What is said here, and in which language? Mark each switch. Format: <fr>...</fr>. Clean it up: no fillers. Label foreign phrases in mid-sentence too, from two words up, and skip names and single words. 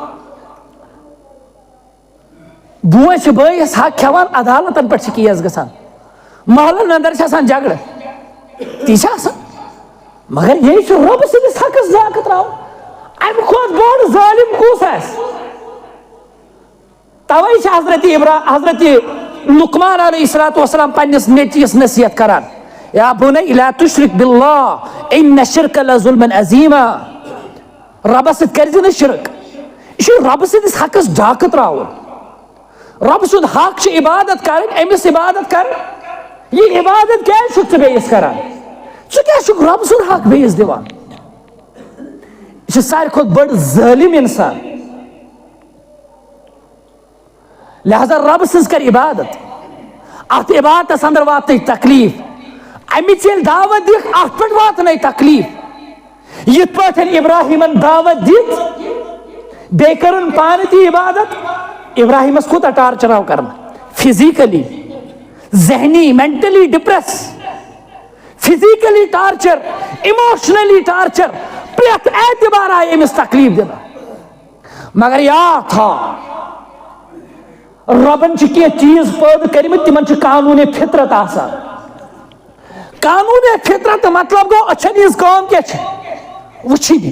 <ks>بوے چھُ بٲیِس حق کھٮ۪وان عدالتن پٮ۪ٹھ چھِ کیس گژھان, محلن اندر چھِ آسان جگڑٕ تی چھِ آسان, مگر یہِ چھُ رۄبہٕ سٕنٛدِس حقس ڈاکہٕ تراوُن. امہِ کھۄتہٕ بوٚڑ ظٲلِم کُس آسہِ؟ توے چھِ حضرت لقمان علیہ الصلوۃ والسلام پننِس نیٚچوِس نصیحت کران</ks> <ar>یا بُنَی لا تُشرِک باللہ اِنَّ الشِّرْکَ لَظُلْمٌ عَظِیٖمٌ.</ar> <ks>رۄبس سۭتۍ کٔرزِ نہٕ شرک, یہِ چھُ رۄبہٕ سٕنٛدِس حقس ڈاکہٕ تراوُن. رب سُنٛد حق چھِ عبادت کرٕنۍ, أمِس عبادت کرٕنۍ. یہِ عبادت کیازِ چھُکھ ژٕ بیٚیِس کران؟ ژٕ کیازِ چھُکھ رب سُنٛد حق بیٚیِس دِوان؟ یہِ چھِ ساروی کھۄتہٕ بٔڑ ظٲلِم انسان. لہذا رب سٕنٛز کر عبادت. اتھ عبادتس اندر واتنٕے تکلیف, امِچ ییٚلہِ دعوت دِکھ اتھ پٮ۪ٹھ واتنٕے تکلیف. یِتھ پٲٹھۍ ابراہیمن دعوت دِژ بیٚیہِ کٔرٕن پانہٕ تہِ عبادت. ابراہیمس کوٗتاہ ٹارچر آو کرنہٕ,</ks> <en>physically, ذہنی, mentally depressed, physically torture, emotionally torture,</en> <ks>پرٛٮ۪تھ اعتبار آیہِ أمِس تکلیف دِنہٕ. مگر یاد تھاو رۄبن چھِ کینٛہہ چیٖز پٲدٕ کٔرمٕتۍ تِمن چھُ قانوٗنِ فطرت آسان. قانوٗنِ فطرت مطلب گوٚو أچھن ہِنٛز کٲم کیٛاہ چھِ؟ وٕچھِنۍ.</ks>